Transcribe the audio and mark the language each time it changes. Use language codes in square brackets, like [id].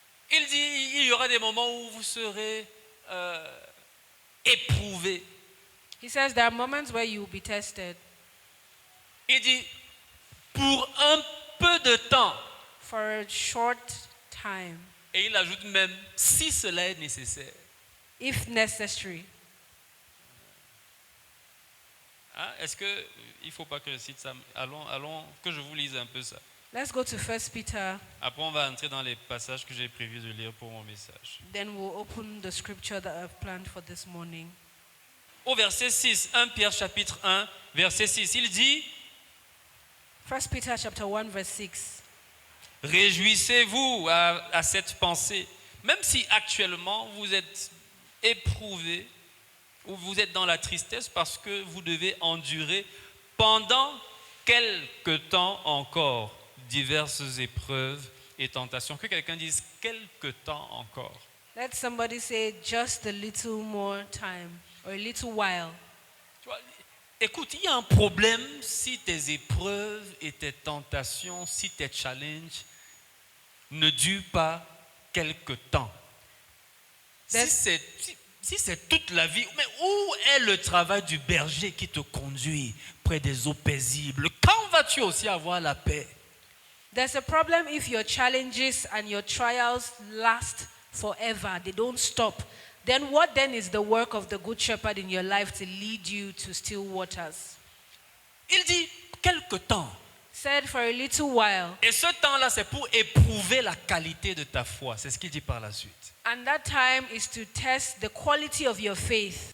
[fr] Il dit, il y aura des moments où vous serez éprouvés. [en] he says there are moments where you will be tested [fr] Il dit, pour un peu de temps. [en] for a short time, [fr] Et il ajoute même, si cela est nécessaire. [en] if necessary. [fr] Hein, est-ce que il ne faut pas que je cite ça? Allons, que je vous lise un peu ça. [en] Let's go to 1 Peter, [fr] Après, on va entrer dans les passages que j'ai prévu de lire pour mon message. [en] then we'll open the scripture that I've planned for this morning. [fr] Au verset 6, 1 Pierre chapitre 1, verset 6, il dit, [en] 1 Peter chapter 1 verse 6. [fr] réjouissez-vous à cette pensée, même si actuellement vous êtes éprouvé ou vous êtes dans la tristesse parce que vous devez endurer pendant quelque temps encore diverses épreuves et tentations. Que quelqu'un dise quelque temps encore. [en] Let somebody say just a little more time or a little while. [fr] Tu vois, écoute, il y a un problème si tes épreuves et tes tentations, si tes challenges ne durent pas quelque temps. Si c'est toute la vie, mais où est le travail du berger qui te conduit près des eaux paisibles? Quand vas-tu aussi avoir la paix? [en] There's a problem if your challenges and your trials last forever. They don't stop. Then what then is the work of the good shepherd in your life to lead you to still waters? [fr] Il dit quelque temps. [en] said for a little while. [fr] Et ce temps-là, c'est pour éprouver la qualité de ta foi. C'est ce qu'il dit par la suite. [en] And that time is to test the quality of your faith.